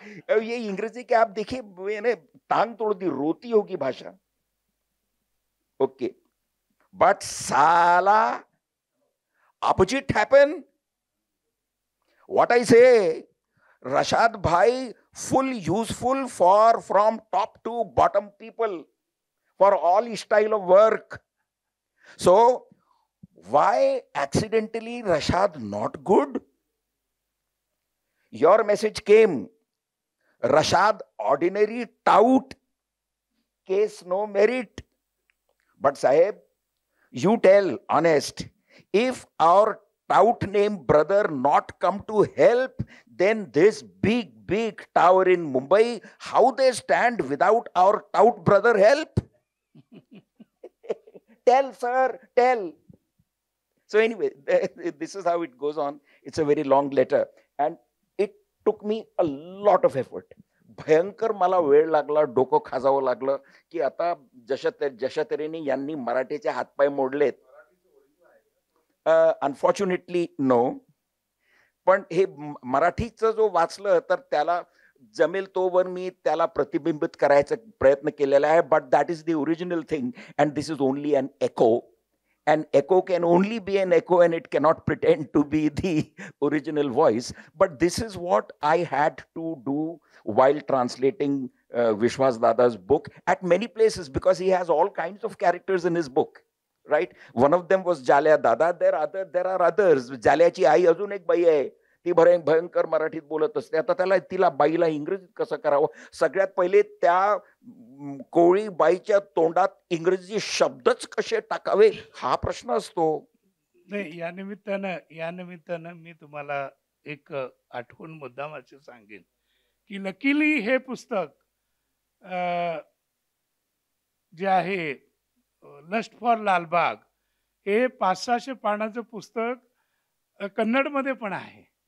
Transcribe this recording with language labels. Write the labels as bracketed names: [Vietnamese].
[Hindi] अब ये इंग्रजी के आप देखिए मैंने टांग तोड़ दी, रोती होगी भाषा. [English] Okay, but Sala, opposite happen. What I say, Rashad Bhai, full useful for from top to bottom people, for all style of work. So, why accidentally Rashad not good? Your message came, Rashad ordinary tout, case no merit. But Sahib, you tell honest, if our tout named brother not come to help, then this big tower in Mumbai, how they stand without our tout brother help? Tell, sir, tell. So anyway, this is how it goes on. It's a very long letter. And it took me a lot of effort. [Marathi] भयंकर मला वेळ लागला, डोकं खाजावं लागलं की आता जशा तऱ्हेने यांनी मराठीचे हातपाय मोडलेत. [English] unfortunately no, [Marathi] पण हे मराठीचं जो वाचलं तर त्याला जमेल तोवर मी त्याला प्रतिबिंबित करायचा प्रयत्न केलेला आहे. [English] But that is the original thing and this is only an echo. An echo can only be an echo and it cannot pretend to be the original voice. But this is what I had to do while translating Vishwas Dada's book at many places, because he has all kinds of characters in his book, right? One of them was Jalya Dada. There are others. [Marathi] Jalyaची आई अजून एक बाई आहे, ती भयंकर मराठीत बोलत असते. आता तिला बाईला इंग्रजीत कसं करावं? सगळ्यात पहिले त्या कोळी बाईच्या तोंडात इंग्रजी शब्दच कसे टाकावे हा प्रश्न असतो. नाही, या निमित्तानं मी तुम्हाला एक आठवण मुद्दाम असे सांगेन की लकीली हे पुस्तक जे आहे लस्ट फॉर लालबाग हे 500-600 पानाचं पुस्तक कन्नडमध्ये पण आहे.